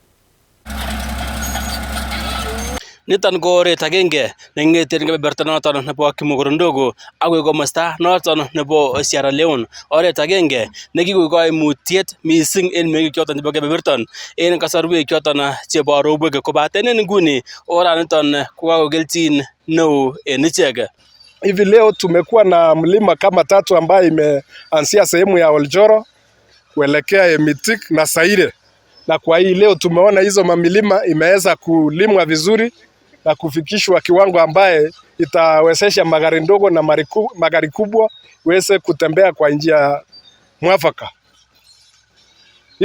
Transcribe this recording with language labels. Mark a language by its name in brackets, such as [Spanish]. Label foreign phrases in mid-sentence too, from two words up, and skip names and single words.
[Kalenjin] Niton ko oret agenge neng'eten kebeberta noton nebo Kimogoro Ndogo akoi komosta noton nebo Sierra Leone. Oret agenge nekikoik kaimutiet missing en meng'ik choton chebo kebeberton en kasarwek choton chebo robwek kobaten en nguni oraniton kokakokelchin neo en ichek. [Swahili] Hivi leo tumekuwa na mlima kama 3 ambayo imeanzia sehemu ya Oljoro kuelekea Emitik na Saire. Na kwa hii leo tumeona hizo mamilima imeweza kulimwa vizuri na kufikishwa kiwango ambaye itawezesha magari ndogo na magari kubwa iweze kutembea kwa njia mwafaka.